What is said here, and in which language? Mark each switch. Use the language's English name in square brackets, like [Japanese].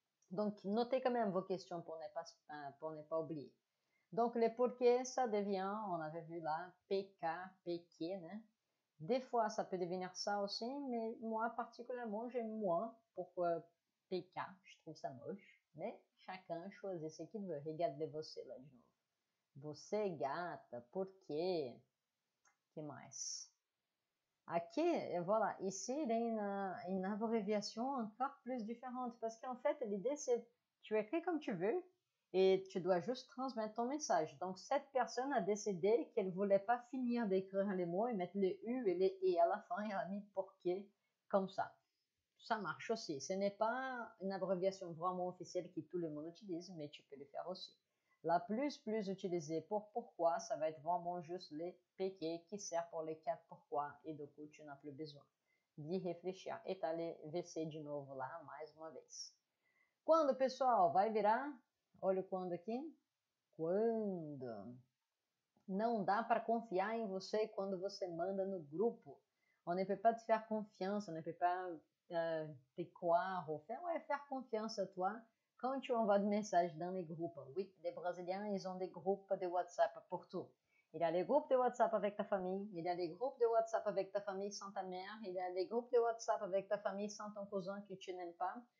[French] Donc notez quand même vos questions pour ne pas oublier. Donc, les pourquoi, ça devient, on avait vu là, PK, PK, né? Des fois, ça peut devenir ça aussi, mais moi, particulièrement, j'aime moins pourquoi PK, je trouve ça moche, mais chacun choisit ce qu'il veut. Regardez você là de novo. [Portuguese] Você, gata, por quê? Que mais? [French] Aqui, voilà, ici, il y a une abréviation encore plus différente, parce qu'en fait, l'idée, c'est tu écris comme tu veux, et tu dois juste transmettre ton message. Donc, cette personne a décidé qu'elle voulait pas finir d'écrire les mots et mettre les U et les E à la fin, elle a mis pourquoi comme ça. Ça marche aussi. Ce n'est pas une abréviation vraiment officielle que tout le monde utilise, mais tu peux le faire aussi. La plus utilisée pour pourquoi, ça va être vraiment juste les PQ qui sert pour les 4 pourquoi, e do coup tu n'as plus besoin de réfléchir. [Portuguese] E tá ali VC de novo lá, mais uma vez. Quando, pessoal, vai virar? Olha o quando aqui. Quando. Não dá para confiar em você quando você manda no grupo. [French] On ne peut pas te faire confiance, on ne peut pas te croire ou faire confiance à toi quand tu envoies des messages dans les groupes. Oui, les Brésiliens, ils ont des groupes de WhatsApp pour tout. Il y a les groupes de WhatsApp avec ta famille, il y a les groupes de WhatsApp avec ta famille sans ta mère, il y a les groupes de WhatsApp avec ta famille sans ton cousin que tu n'aimes pas.